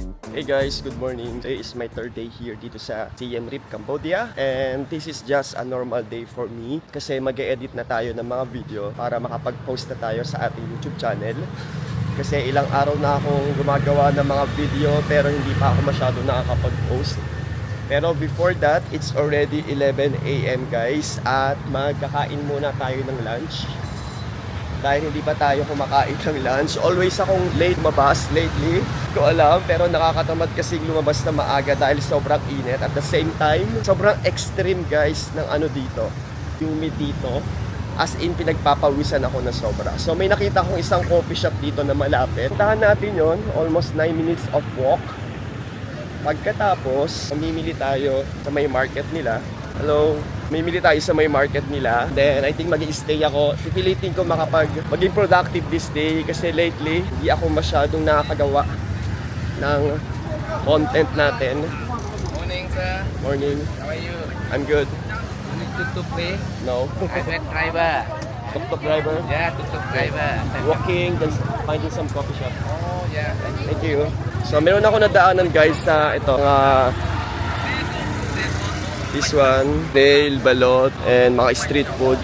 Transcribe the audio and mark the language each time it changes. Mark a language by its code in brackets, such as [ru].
[en] Hey guys, good morning. Today is my third day here [tl] dito sa [en] Siem Reap, Cambodia. And this is just a normal day for me [tl] kasi mag-e-edit na tayo ng mga video para makapag-post na tayo sa ating YouTube channel. Kasi ilang araw na akong gumagawa ng mga video pero hindi pa ako masyado nakakapag-post. [en] Pero before that, it's already 11 AM guys [tl] at magkakain muna tayo ng lunch. Dahil hindi pa tayo kumakain ng lunch. Always akong late lumabas lately. Hindi ko alam, pero nakakatamad kasing lumabas na maaga dahil sobrang init. At the same time, sobrang extreme guys ng ano dito. Humid dito. As in, pinagpapawisan ako na sobra. So may nakita kong isang coffee shop dito na malapit. Puntahan natin yon, almost 9 minutes of walk. Pagkatapos, mamimili tayo sa may market nila. Hello? Mamimili tayo sa may market nila. [en] Then, I think [tl] mag-i-stay ako. Pipilitin ko maging productive [en] this day [tl] kasi lately, hindi ako masyadong nakakagawa ng content natin. [en] Morning, sir. Morning. How are you? I'm good. You need tuk-tuk, please? No. I'm a driver. Tuk-tuk driver. Yeah, tuk-tuk driver. Walking, then finding some coffee shop. Oh, yeah. Thank you. [tl] So, meron ako nadaanan guys sa ito. [en] This one, nail, balot, and [tl] mga [en] street food.